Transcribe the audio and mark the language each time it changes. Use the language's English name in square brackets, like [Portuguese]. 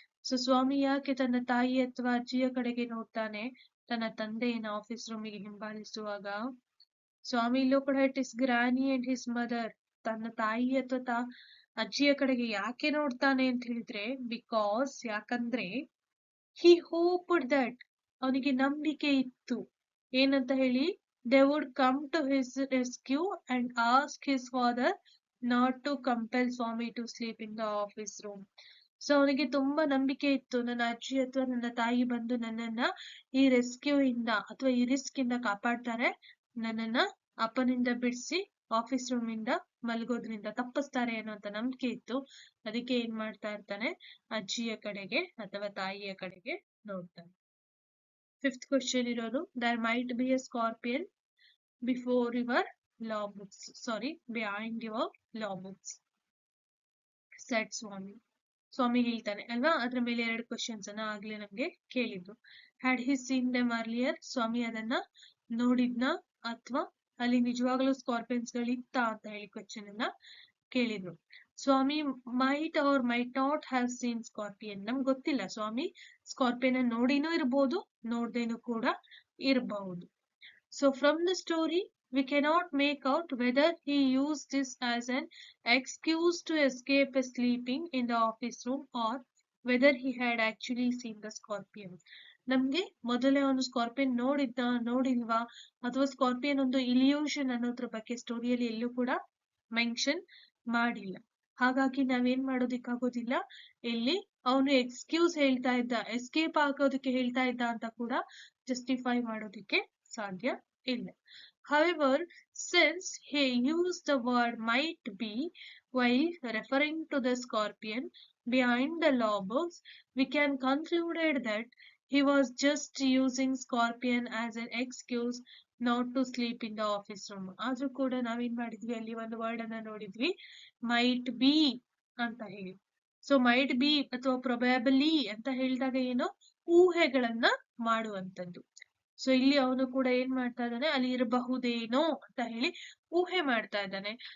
[Kannada] So ಸ್ವಾಮಿ ಯಾಕೆ ತನ್ನ ತಾಯಿ ಅಥವಾ ಅಜ್ಜಿಯ ಕಡೆಗೆ ನೋಡ್ತಾನೆ ತನ್ನ ತಂದೆಯನ್ನ ಆಫೀಸ್ ರೂಮಿಗೆ ಹಿಂಬಾಲಿಸುವಾಗ? [English] Swami looked at his granny and his mother, [Kannada] ತನ್ನ ತಾಯಿ ಅಥವಾ ಅಜ್ಜಿಯ ಕಡೆಗೆ ಯಾಕೆ ನೋಡ್ತಾನೆ ಅಂತ ಹೇಳಿದ್ರೆ, ಬಿಕಾಸ್ ಯಾಕಂದ್ರೆ [English] he hoped that, [Kannada] ಅವನಿಗೆ ನಂಬಿಕೆ ಇತ್ತು ಏನಂತ ಹೇಳಿ, [English] they would come to his rescue and ask his father not to compel Swami to sleep in the office room. [Kannada] So ಅವನಿಗೆ ತುಂಬಾ ನಂಬಿಕೆ ಇತ್ತು, ನನ್ನ ಅಜ್ಜಿ ಅಥವಾ ನನ್ನ ತಾಯಿ ಬಂದು ನನ್ನನ್ನ ಈ ರೆಸ್ಕ್ಯೂ ಇಂದ ಅಥವಾ ಈ ರಿಸ್ಕ್ ಇಂದ ಕಾಪಾಡ್ತಾರೆ, ನನ್ನನ್ನ ಅಪ್ಪನಿಂದ ಬಿಡಿಸಿ ಆಫೀಸ್ ರೂಮ್ ಇಂದ ಮಲಗೋದ್ರಿಂದ ತಪ್ಪಿಸ್ತಾರೆ ಅನ್ನೋಂತ ನಂಬಿಕೆ ಇತ್ತು. ಅದಕ್ಕೆ ಏನ್ ಮಾಡ್ತಾ ಇರ್ತಾನೆ, ಅಜ್ಜಿಯ ಕಡೆಗೆ ಅಥವಾ ತಾಯಿಯ ಕಡೆಗೆ ನೋಡ್ತಾನೆ. ಫಿಫ್ತ್ ಕ್ವಶನ್ ಇರೋದು, [English] there might be a scorpion before your law books. Sorry, behind your law books, said Swami. [Kannada] ಸ್ವಾಮಿ ಹೇಳ್ತಾನೆ ಅಲ್ವಾ, ಅದ್ರ ಮೇಲೆ 2 ಕ್ವಶನ್ಸ್ ಅನ್ನ ಆಗ್ಲೇ ನಮ್ಗೆ ಕೇಳಿದ್ರು. [English] had he seen them earlier, [Kannada] ಸ್ವಾಮಿ ಅದನ್ನ ನೋಡಿದ್ನ ಅಥವಾ ಅಲ್ಲಿ ನಿಜವಾಗ್ಲೂ ಸ್ಕಾರ್ಪಿಯನ್ಸ್ ಗಳಿತ್ತ ಅಂತ ಹೇಳಿ ಕ್ವಶನ್ ಅನ್ನ ಕೇಳಿದ್ರು. [English] Swami might or might not have seen scorpion, [Kannada] ನಮ್ಗೆ ಗೊತ್ತಿಲ್ಲ, ಸ್ವಾಮಿ ಸ್ಕಾರ್ಪಿಯನ್ ನೋಡಿನೂ ಇರ್ಬೋದು, ನೋಡ್ದೇನೂ ಕೂಡ ಇರಬಹುದು. [English] So from the story, we cannot make out whether he used this as an excuse to escape sleeping in the office room or whether he had actually seen the scorpion. [Kannada] ನಮ್ಗೆ ಮೊದಲೇ ಒಂದು scorpion ನೋಡಿಲ್ವಾ ಅಥವಾ scorpion ಒಂದು illusion ಅನ್ನೋದ್ರ ಬಗ್ಗೆ ಸ್ಟೋರಿಯಲ್ಲಿ ಎಲ್ಲೂ ಕೂಡ mention ಮಾಡಿಲ್ಲ. ಹಾಗಾಗಿ ನಾವೇನ್ ಮಾಡೋದಿಕ್ಕಾಗೋದಿಲ್ಲ, ಇಲ್ಲಿ ಅವನು ಎಕ್ಸ್ಕ್ಯೂಸ್ ಹೇಳ್ತಾ ಇದ್ದ, ಎಸ್ಕೇಪ್ ಆಗೋದಕ್ಕೆ ಹೇಳ್ತಾ ಇದ್ದ ಅಂತ ಕೂಡ ಜಸ್ಟಿಫೈ ಮಾಡೋದಿಕ್ಕೆ ಸಾಧ್ಯ ಇಲ್ಲ. [English] However, since he used the word might be while referring to the scorpion behind the law books, we can conclude that he was just using scorpion as an excuse not to sleep in the office room. [Kannada] ಆದ್ರೂ ಕೂಡ ನಾವೇನ್ ಮಾಡಿದ್ವಿ, ಅಲ್ಲಿ ಒಂದು word ಅನ್ನ ನೋಡಿದ್ವಿ, might be ಅಂತ ಹೇಳಿ. ಸೊ ಮೈಟ್ ಬಿ ಅಥವಾ ಪ್ರೊಬ್ಯಾಬಲಿ ಅಂತ ಹೇಳಿದಾಗ ಏನು, ಊಹೆಗಳನ್ನ ಮಾಡುವಂತದ್ದು. ಸೊ ಇಲ್ಲಿ ಅವನು ಕೂಡ ಏನ್ ಮಾಡ್ತಾ ಇದ್ದಾನೆ, ಅಲ್ಲಿ ಇರಬಹುದೇನೋ ಅಂತ ಹೇಳಿ ಊಹೆ ಮಾಡ್ತಾ ಇದ್ದಾನೆ.